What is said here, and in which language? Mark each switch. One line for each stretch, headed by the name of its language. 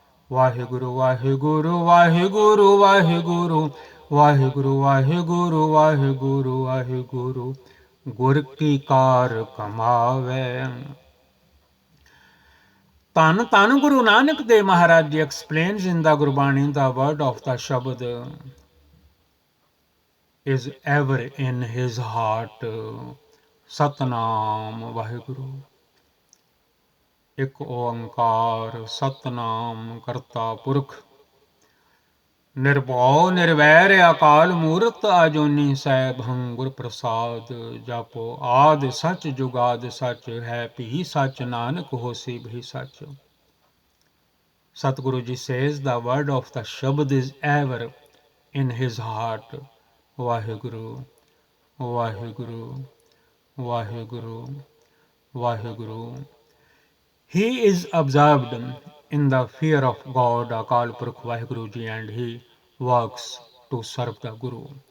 Punjabi: ਵਾਹਿਗੁਰੂ ਵਾਹਿਗੁਰੂ ਵਾਹਿਗੁਰੂ ਵਾਹਿਗੁਰੂ ਵਾਹਿਗੁਰੂ ਵਾਹਿਗੁਰੂ ਵਾਹਿਗੁਰੂ ਵਾਹਿਗੁਰੂ, ਗੁਰ ਕੀ ਕਾਰ ਕਮਾਵੈ.
English: ਧੰਨ ਧੰਨ Guru Nanak Dev Maharaj ji explains in the Gurbani the word of the Shabad is ever in his heart.
Punjabi: Satnam Vaheguru. ਇੱਕ ਓੰਕਾਰ ਸਤਨਾਮ ਕਰਤਾ ਪੁਰਖ ਨਿਰਭਉ ਨਿਰਵੈਰ ਅਕਾਲ ਮੂਰਤ ਅਜੂਨੀ ਸੈਭੰ ਗੁਰ ਪ੍ਰਸਾਦ ਜਪੋ ਆਦ ਸਚ ਜੁਗਾਦ ਸਚ ਹੈ ਭੀ ਸਚ ਨਾਨਕ ਹੋਸੀ ਭੀ ਸਚ.
English: Satguru ji says the word of the Shabad is ever in his heart.
Punjabi: Vaheguru, Vaheguru, Vaheguru, Vaheguru.
English: He is observed in the fear of God, Akal Purkh Vaheguru ji, and he works to serve the Guru.